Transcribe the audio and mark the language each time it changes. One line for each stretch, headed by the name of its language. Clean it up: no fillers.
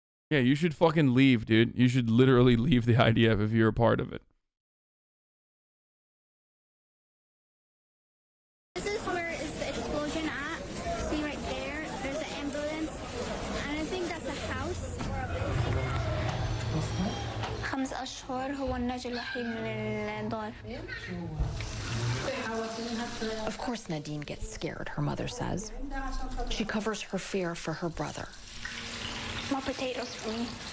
English: Yeah, you should fucking leave, dude. You should literally leave the IDF if you're a part of it. This is where is the explosion at. See right there? There's an ambulance. And I think that's a house.
Arabic: 5 أشهر هو الناجي الوحيد من الدار.
English: Of course, Nadine gets scared, her mother says. She covers her fear for her brother. More potatoes for me.